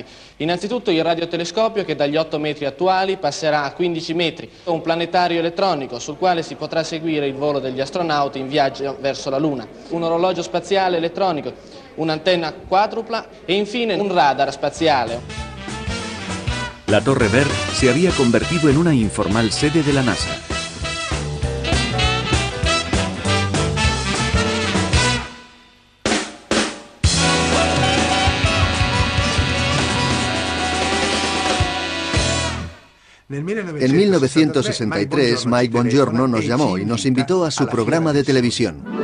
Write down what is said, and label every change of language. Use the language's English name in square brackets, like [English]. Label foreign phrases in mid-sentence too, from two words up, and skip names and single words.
[Italian] Innanzitutto il radiotelescopio che dagli 8 metri attuali passerà a 15 metri, un planetario elettronico sul quale si potrà seguire il volo degli astronauti in viaggio verso la Luna, un orologio spaziale elettronico, un'antenna quadrupla e infine un radar spaziale. [Spanish] La Torre Ver se había convertido en una informal sede de la NASA. En 1963, Mike Bongiorno nos llamó y nos invitó a su programa de televisión.